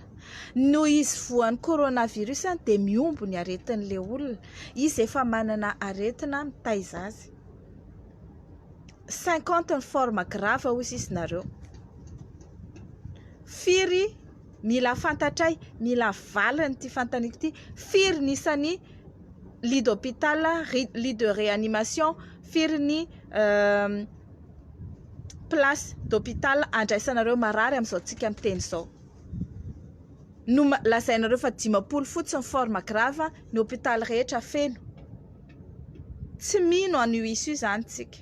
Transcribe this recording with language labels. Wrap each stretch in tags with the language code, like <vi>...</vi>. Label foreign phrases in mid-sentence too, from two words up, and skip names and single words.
<mg>No izy voan'ny coronavirus dia miombo ny aretin'ilay olona, izy efa manana aretina mitaiza azy. 50 ny</mg> <fr>forme grave</fr> <mg>hozy izy nareo. firy mila fantatray, mila valiny ty fantaniko ty, firy nisany</mg> <fr>lit d'hôpital, lit de réanimation,</fr> <mg>firy ny</mg> <fr>place d'hôpital</fr> <mg>andraisanareo marary amin'izao tsika miteny zao. No lazainareo fa 10 fotsiny</mg> <fr>forme grave</fr> <mg>ny hôpital rehetra feno. Tsy mino an'io iso io zany tsika.</mg>